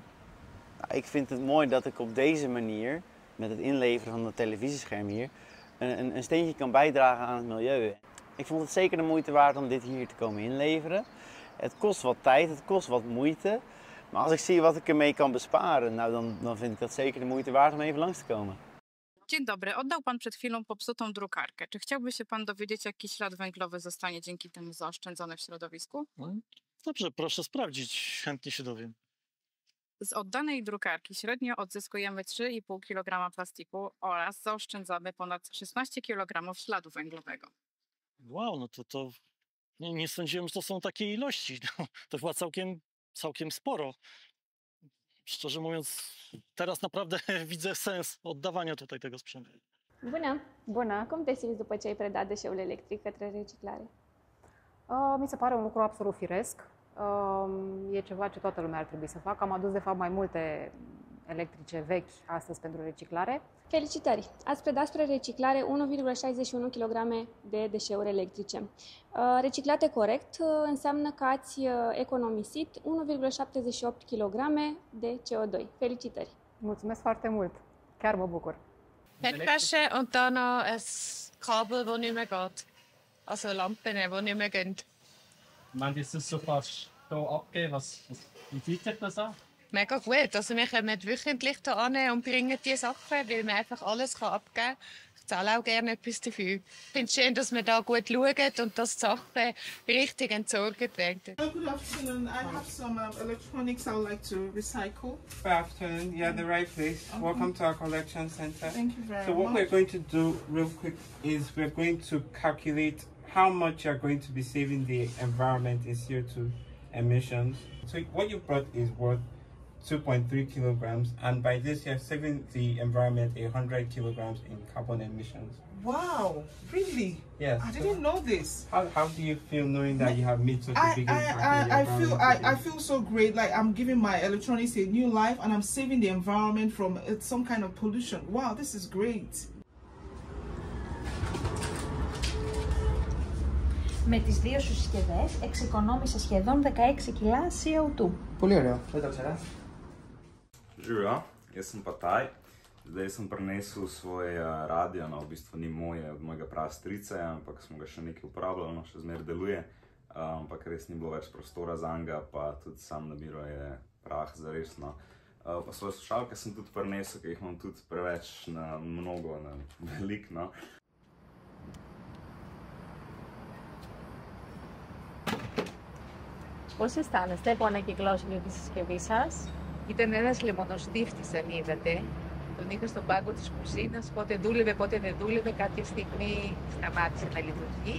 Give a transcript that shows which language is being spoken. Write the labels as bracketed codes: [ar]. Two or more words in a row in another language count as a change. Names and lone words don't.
[nl] Nou, ik vind het mooi dat ik op deze manier, met het inleveren van het televisiescherm hier, een steentje kan bijdragen aan het milieu. Ik vond het zeker de moeite waard om dit hier te komen inleveren. Het kost wat tijd, het kost wat moeite. Maar als ik zie wat ik ermee kan besparen, nou dan vind ik dat zeker de moeite waard om even langs te komen. [pl] Dzień dobry. Oddał pan przed chwilą popsutą drukarkę. Czy chciałby się pan dowiedzieć, jaki ślad węglowy zostanie dzięki temu zaoszczędzony w środowisku? Dobrze, proszę sprawdzić, chętnie się dowiem. Z oddanej drukarki średnio odzyskujemy 3,5 kg plastiku oraz zaoszczędzamy ponad 16 kg śladu węglowego. Wow, no to nie sądziłem, że to są takie ilości. To chyba całkiem sporo. Szczerze mówiąc, teraz naprawdę widzę sens oddawania tutaj tego sprzętu. [ro] Bună! Cum te simți după ce ai predat deșeul electric către reciclare? Mi se pare un lucru absolut firesc. E ceva ce toată lumea ar trebui să facă. Am adus, de fapt, mai multe electrice vechi astăzi pentru reciclare. Felicitări! Ați predat spre reciclare 1,61 kg de deșeuri electrice. Reciclate corect înseamnă că ați economisit 1,78 kg de CO2. Felicitări! Mulțumesc foarte mult! Chiar mă bucur! [de] Bettwäsche und dann noch ein Kabel, das nicht mehr geht. Also Lampen, die nicht mehr gehen. Wenn du das so fast hier abgeben, wie fühlt sich das an? Mega gut. Also wir kommen wöchentlich hier an und bringen diese Sachen, weil man einfach alles abgeben kann. Ich zahle auch gerne etwas dafür. Ich finde es schön, dass wir da gut schauen und dass die Sachen richtig entsorgt werden. [en] Good afternoon. I have some electronics I would like to recycle. Good afternoon. You're at the right place. Okay. Welcome to our collection center. Thank you very much. So what we're going to do real quick is we're going to calculate how much you're going to be saving the environment in CO2 emissions. So what you brought is worth 2.3 kilograms, and by this you're saving the environment 100 kilograms in carbon emissions. Wow, really? Yes. I didn't know this. How do you feel knowing that you have made such a big impact? I feel so great, like I'm giving my electronics a new life and I'm saving the environment from some kind of pollution. Wow, this is great. [el] Με τις δύο σου συσκευές εξοικονόμησα σχεδόν 16 κιλά CO2. Πολύ ωραίο, δεν το ξέρα. [sl] Živijo, jaz sem pa Taj. Zdaj sem prinesel svoj radio, no v bistvu ni moje, od mojega prastrice, ampak smo ga še nekaj uporabljali, no še zmer deluje, ampak res ni bilo več prostora zanj, pa tudi sam nabiral je prah zares, no. Pa svoje slušalke sem tudi prinesel, ker jih imam tudi preveč na mnogo, na veliko, no. [el] Πώς αισθάνεστε που ανακυκλώσετε τη συσκευή σας? Ήταν ένας λεμονοστίφτης, αν είδατε. Τον είχα στον πάγκο της κουζίνας, πότε δούλευε, πότε δεν δούλευε. Κάποια στιγμή σταμάτησε να λειτουργεί.